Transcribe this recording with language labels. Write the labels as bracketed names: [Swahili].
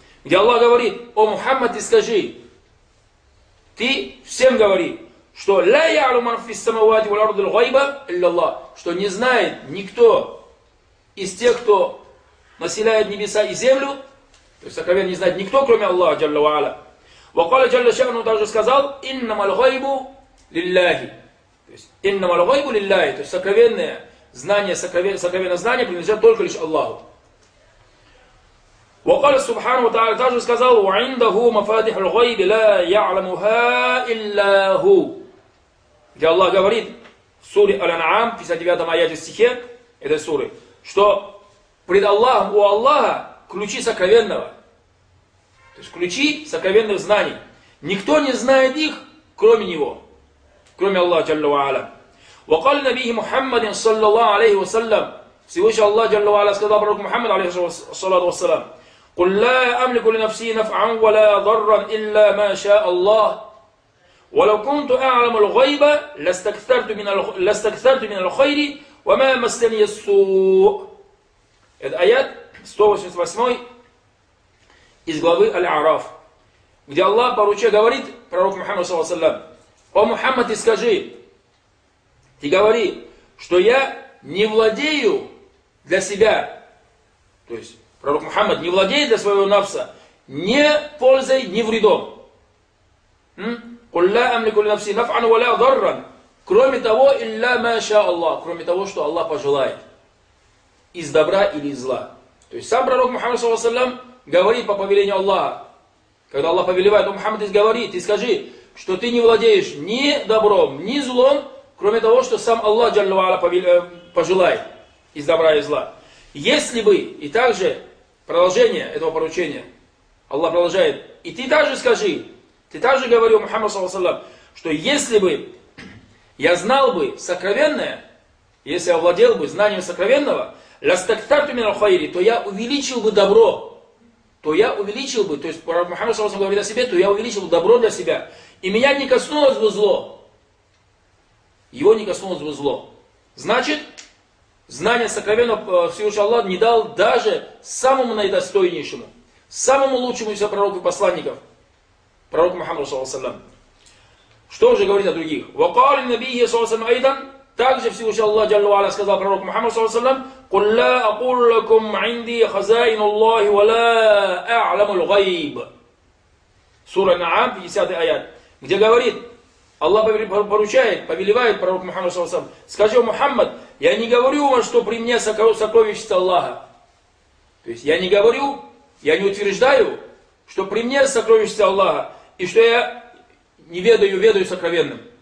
[Russian] Где Аллах говорит, о Мухаммад, ты скажи, ты всем говори, что [Arabic] ля яру ман фис самавати валь ард аль-гайба илляллах, [Russian] что не знает никто из тех, кто населяет небеса и землю, то есть сокровенно не знает никто, кроме Аллаха, джалла ва аля. [Arabic] Ва кала джалла шану, [Russian] также сказал, [Arabic] иннама аль-гайбу лиллахи. [Russian] То есть [Arabic] иннама аль-гайбу лиллахи, [Russian] то есть сокровенное знание, сокровенное знание принадлежит только лишь Аллаху. [Arabic] وقال سبحانه وتعالى [Russian] также сказал [Arabic] وعنده مفاتيح الغيب لا يعلمها إلا هو. [Russian] Где Аллах говорит в суре Аль-Ан'ам, 59 аяте стихе этой суры, что пред Аллахом, у Аллаха ключи сокровенного. То есть ключи сокровенных знаний. Никто не знает их, кроме него. Кроме Аллаха, [Arabic] جلّ وعلا. وقال نبيه محمد صلى الله عليه وسلم. [Russian] Всевышний Аллах, [Arabic] جلّ وعلا, [Russian] сказал пророку Мухаммаду, [Arabic] алейхи салату вассалам, قُلْ لَا أَمْلِكُ لِنَفْسِي نَفْعًا وَلَا ضَرًّا إِلَّا مَا شَاءَ اللَّهِ وَلَوْ كُنْتُ أَعْلَمُ الْغَيْبَ لَاسْتَكْثَرْتُ مِنَ الْخَيْرِ وَمَا مَسْتَنِيَ السُّوءِ. [Russian] Это аят 188 из главы Аль-Араф, где Аллах поручая говорит пророку Мухаммаду саллаллаху алейхи ва саллям, о Мухаммад, ты скажи, ты говори, что я не владею для себя, то есть пророк Мухаммад не владеет для своего нафса ни пользой, ни вредом. [Arabic] قُلْ لَا أَمْلِكُ لِنَفْسِي نَفْعًا وَلَا ضَرًّا [Russian] Кроме того, [Arabic] إِلَّا مَا شَاءَ اللَّهُ [Russian] Кроме того, что Аллах пожелает. Из добра или из зла. То есть сам пророк Мухаммад саллаллаху алейхи ва саллям говорит по повелению Аллаха. Когда Аллах повелевает, то Мухаммад говорит, ты скажи, что ты не владеешь ни добром, ни злом, кроме того, что сам Аллах [Arabic] جل وعلا [Russian] пожелает. Из добра и зла. Если бы, и также продолжение этого поручения, Аллах продолжает, и ты также скажи, ты также говори о Мухаммаде саллаллаху алейхи ва саллям, что если бы я знал бы сокровенное, если я владел бы знанием сокровенного, [Arabic] ластактарту мин аль-хайри, [Russian] то я увеличил бы добро. То я увеличил бы, то есть пророк Мухаммад саллаллаху алейхи ва саллям говорит о себе, то я увеличил бы добро для себя. И меня не коснулось бы зло. Его не коснулось бы зло. Значит, знание сокровенного Всевышнего Аллаха не дал даже самому наидостойнейшему, самому лучшему из пророков и посланников, пророку Мухаммаду саллаллаху алейхи ва саллям. Что же говорить о других? [Arabic] وقال النبي صلى الله عليه وسلم أيضا [Russian] также Всевышний Аллах جل وعلا сказал пророку Мухаммаду [Arabic] صلى الله عليه وسلم قل لا أقول لكم عندي خزائن الله ولا أعلم الغيب. [Russian] Сура Наам, 50 аят, где говорит, Аллах поручает, повелевает пророку Мухаммаду [Arabic] صلى الله عليه وسلم, [Russian] скажи Мухаммад, я не говорю вам, что при мне сокровище Аллаха. То есть я не говорю, я не утверждаю, что при мне сокровище Аллаха и что я не ведаю, ведаю сокровенным.